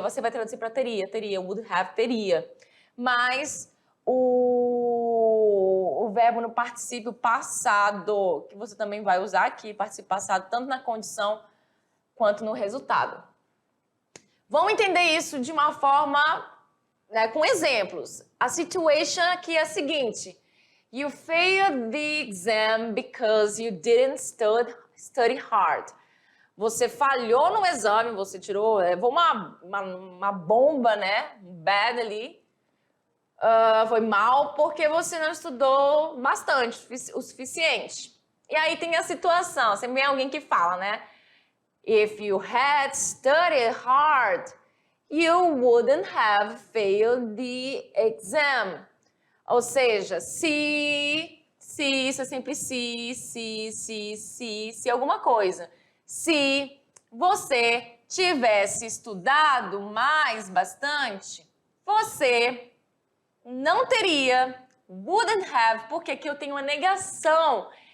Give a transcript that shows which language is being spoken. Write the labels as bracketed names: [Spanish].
[Portuguese] Você vai traduzir para teria, would have, teria. Mas o verbo no particípio passado, que você também vai usar aqui, particípio passado, tanto na condição quanto no resultado. Vamos entender isso de uma forma, né, com exemplos. A situation aqui é a seguinte. [English] You failed the exam because you didn't study hard. [Portuguese] Você falhou no exame, você tirou, levou uma bomba, né? Bad ali. Foi mal porque você não estudou bastante, o suficiente. E aí tem a situação, sempre vem alguém que fala, né? [English] If you had studied hard, you wouldn't have failed the exam. [Portuguese] Ou seja, se, isso é sempre se alguma coisa. Se você tivesse estudado mais bastante, você não teria, wouldn't have, porque aqui eu tenho uma negação.